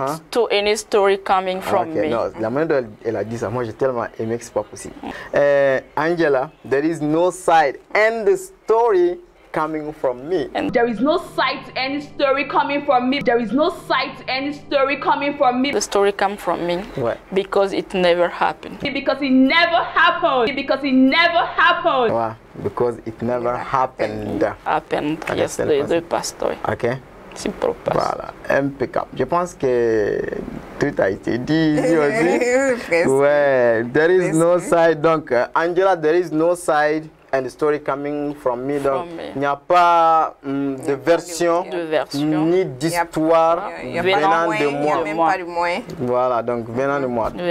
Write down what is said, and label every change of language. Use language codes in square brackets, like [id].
[en] to any story coming from me. [fr] No, la manière dont elle a dit ça, moi j'ai tellement aimé que c'est pas possible. Angela, [en] there is no side and the story coming from me. And there is no sight to any story coming from me. There is no sight to any story coming from me. The story comes from me because it never happened. Because it never happened. Because it never happened. Ouais, because it never happened. Okay, yes, [fr] les deux pasteurs. Ok. C'est propre. Voilà, impeccable. Je pense que tout a été dit ici aussi. [en] Ouais, there is no side. Donc, Angela, there is no side and the story coming from me. [fr] Donc, il n'y a pas de version, ni d'histoire venant de moi. Même pas de moi. Voilà, donc venant de moi.